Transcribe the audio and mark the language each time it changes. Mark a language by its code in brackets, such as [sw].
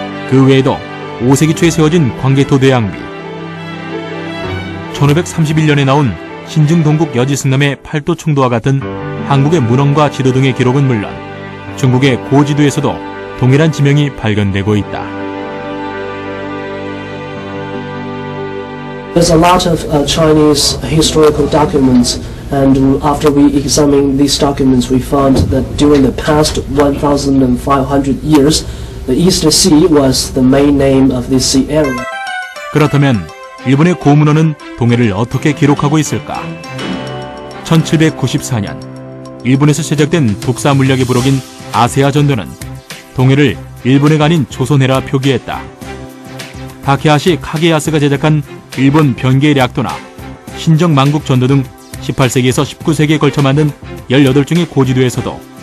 [ko] 그 외에도 5세기 초에 세워진 광개토 대항비, 1531년에 나온 신증동국 여지승남의 팔도충도와 같은 한국의 문헌과 지도 등의 기록은 물론 중국의 고지도에서도 동해란 지명이 발견되고 있다. [en] There's a lot of Chinese historical documents, and after we examined these documents, we found that during the past 1,500 years, the East Sea was the main name of this sea area. [ko] 그렇다면 일본의 고문헌은 동해를 어떻게 기록하고 있을까? 1794년 일본에서 제작된 북사 물약의 부록인 아세아 전도는 동해를 일본해가 아닌 조선해라 표기했다. 다케하시 카게야스가 제작한 일본 변계의 략도나 신정 만국 전도 등 18세기에서 19세기에 걸쳐 만든 18종의 고지도에서도